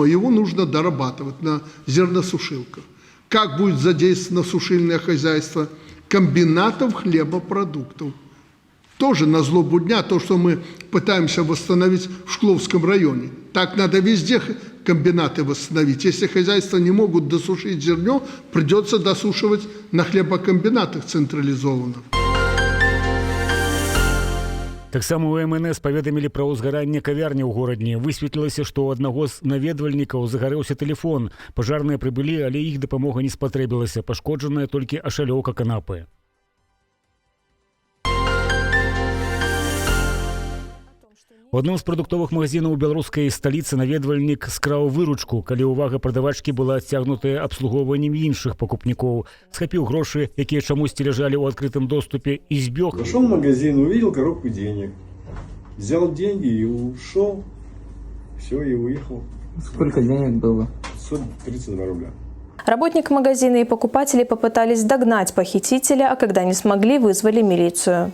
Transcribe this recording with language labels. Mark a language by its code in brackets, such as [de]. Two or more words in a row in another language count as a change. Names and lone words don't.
[ru] Его нужно дорабатывать на зерносушилках. Как будет задействовано сушильное хозяйство комбинатов хлебопродуктов? Тоже на злобу дня то, что мы пытаемся восстановить в Шкловском районе. Так надо везде комбинаты восстановить. Если хозяйства не могут досушить зерно, придется досушивать на хлебокомбинатах централизованно. [be] Таксама у МНС паведамілі пра ўзгаранне кавярні ў горадні. Высветлілася, што ў аднаго з наведвальнікаў загарэўся тэлефон. Пажарныя прыбылі, але іх дапамога не спатрэбілася. Пашкоджаная толькі ашалёўка канапы. У адным з прадуктовых магазінаў беларускай сталіцы наведвальнік скраў выручку, калі ўвага прадавачкі была адцягнутая абслугоўваннем іншых пакупнікоў. Схапіў грошы, якія чамусьці ляжалі ў адкрытым доступе, і збег. [ru] Пошел в магазин, увидел коробку денег. Взял деньги и ушел. Все, и уехал. Сколько денег было? 132 рубля. Работник магазина и покупатели попытались догнать похитителя, а когда не смогли, вызвали милицию.